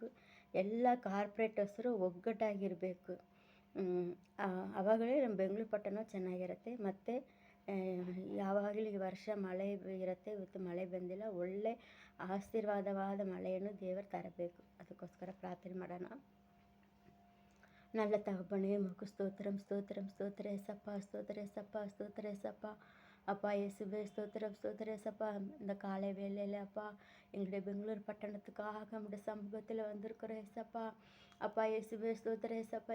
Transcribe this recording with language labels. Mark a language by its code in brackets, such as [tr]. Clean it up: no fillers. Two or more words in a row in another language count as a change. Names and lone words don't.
[kn] ಎಲ್ಲ ಕಾರ್ಪೊರೇಟರ್ಸರು ಒಗ್ಗಟ್ಟಾಗಿರಬೇಕು. ಆವಾಗಲೇ ನಮ್ಮ ಬೆಂಗಳೂರು ಪಟ್ಟಣ ಚೆನ್ನಾಗಿರುತ್ತೆ. ಮತ್ತು ಯಾವಾಗಲೂ ಈ ವರ್ಷ ಮಳೆ ಇರುತ್ತೆ. ಇವತ್ತು ಮಳೆ ಬಂದಿಲ್ಲ. ಒಳ್ಳೆ ಆಶೀರ್ವಾದವಾದ ಮಳೆಯನ್ನು ದೇವರು ತರಬೇಕು. ಅದಕ್ಕೋಸ್ಕರ ಪ್ರಾರ್ಥನೆ ಮಾಡೋಣ. [ta] நல்ல தகப்பனே, உமக்கு ஸ்தோத்திரம் ஸ்தோத்திரம் ஸ்தோத்திர ஏசப்பா, ஸ்தோத்திர ஏசப்பா, ஸ்தோத்திர ஏசப்பா. அப்பா இயேசுவே ஸ்தோத்திரம் ஸ்தோத்திர ஏசப்பா. இந்த காலை வேளையில் அப்பா எங்களுடைய பெங்களூர் பட்டணத்துக்காக நம்முடைய சமூகத்தில் வந்திருக்கிறோம் ஏசப்பா. அப்பா இயேசுவே ஸ்தோத்திர ஏசப்பா.